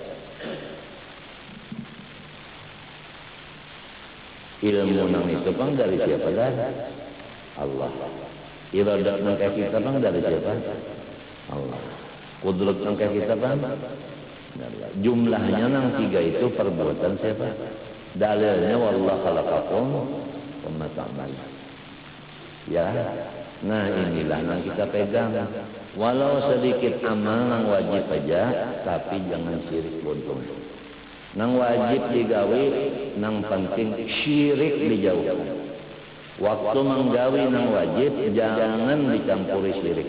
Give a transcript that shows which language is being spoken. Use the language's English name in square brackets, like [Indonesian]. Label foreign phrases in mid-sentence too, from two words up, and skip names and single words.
[Banjar] Ilmu nang itu bang dari siapa dah? Allah. Iradat nang kita bang dari siapa? Allah. Kudrat nang kita bang? Jumlahnya nang tiga itu perbuatan siapa? [Arabic] Dalilnya والله خلقكم وما تعملون. [Banjar] Ya. Nah, inilah nang kita pegang. Walau sedikit amal nang wajib aja, tapi jangan syirik buntung. Nang wajib digawi, nang penting syirik dijauhkan. Waktu menggawi nang wajib, jangan dicampuri syirik.